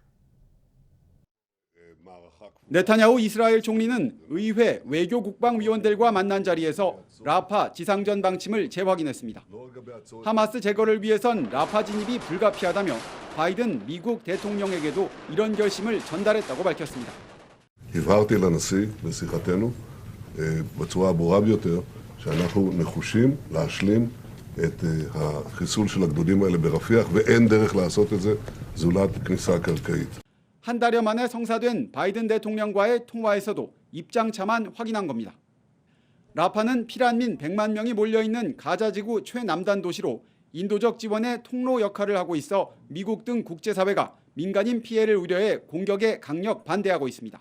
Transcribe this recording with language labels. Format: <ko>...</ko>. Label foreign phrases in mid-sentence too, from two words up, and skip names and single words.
<ko>네타냐후 이스라엘 총리는 의회 외교국방위원들과 만난 자리에서 라파 지상전 방침을 재확인했습니다. 하마스 제거를 위해선 라파 진입이 불가피하다며 바이든 미국 대통령에게도 이런 결심을 전달했다고 밝혔습니다.</ko> <he>הבהרתי לנשיא בשיחתנו בצורה הברורה ביותר שאנחנו נחושים להשלים את החיסול של הגדודים האלה ברפיח ואין דרך לעשות את זה זולת כניסה קרקעית.</he> <ko>한 달여 만에 성사된 바이든 대통령과의 통화에서도 입장차만 확인한 겁니다. 라파는 피란민 100만 명이 몰려있는 가자지구 최남단 도시로 인도적 지원의 통로 역할을 하고 있어 미국 등 국제사회가 민간인 피해를 우려해 공격에 강력 반대하고 있습니다.</ko>